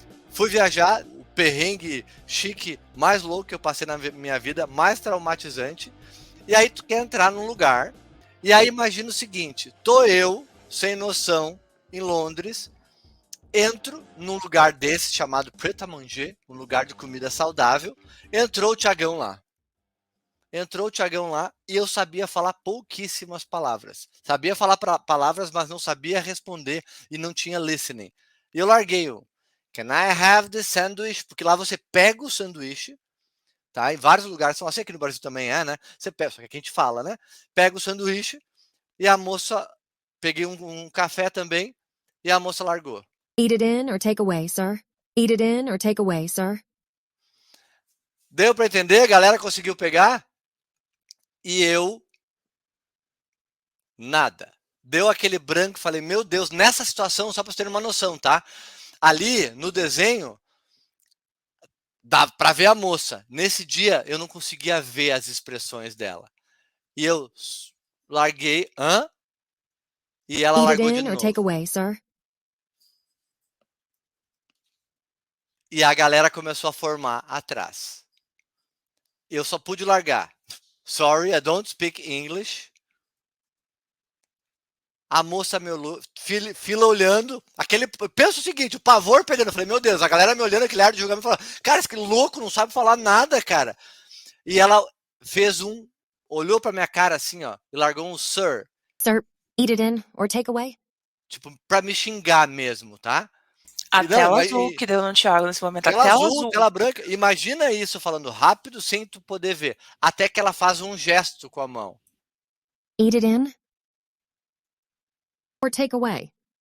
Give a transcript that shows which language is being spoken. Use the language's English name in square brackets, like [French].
[Portuguese] Fui viajar, o perrengue chique mais louco que eu passei na minha vida, mais traumatizante, e aí tu quer entrar num lugar, e aí imagina o seguinte, tô eu, sem noção, em Londres, entro num lugar desse chamado Pret a Manger, um lugar de comida saudável, entrou o Thiagão lá. E eu sabia falar pouquíssimas palavras. Sabia falar palavras, mas não sabia responder e não tinha listening. E eu larguei o [English] Can I have the sandwich? [Portuguese] Porque lá você pega o sanduíche, tá? Em vários lugares são assim, aqui no Brasil também é, né? Você pega, só que aqui a gente fala, né? Pega o sanduíche e a moça... Peguei um café também e a moça largou. [English] Eat it in or take away, sir? Eat it in or take away, sir? [Portuguese] Deu para entender? A galera conseguiu pegar? E eu, nada. Deu aquele branco, falei, meu Deus, nessa situação, só para vocês terem uma noção, tá? Ali, no desenho, dá para ver a moça. Nesse dia, eu não conseguia ver as expressões dela. E eu larguei, hã? E ela [English] Eat it [Portuguese] largou de [English] in or take [Portuguese] novo. [English] away, sir? [Portuguese] E a galera começou a formar atrás. Eu só pude largar. [English] Sorry, I don't speak English. [Portuguese] A moça me olhou, fila olhando, pensa o seguinte, o pavor pegando, eu falei, meu Deus, a galera me olhando, aquele ar de julgamento, falando, cara, esse louco não sabe falar nada, cara. E ela fez olhou pra minha cara assim, ó, e largou um sir. [English] Sir, eat it in or take away? [Portuguese] Tipo, pra me xingar mesmo, tá? A E tela azul que deu no Thiago nesse momento. A tela tela azul, tela branca. Imagina isso falando rápido sem tu poder ver. Até que ela faz um gesto com a mão. [English] Eat it in or take away?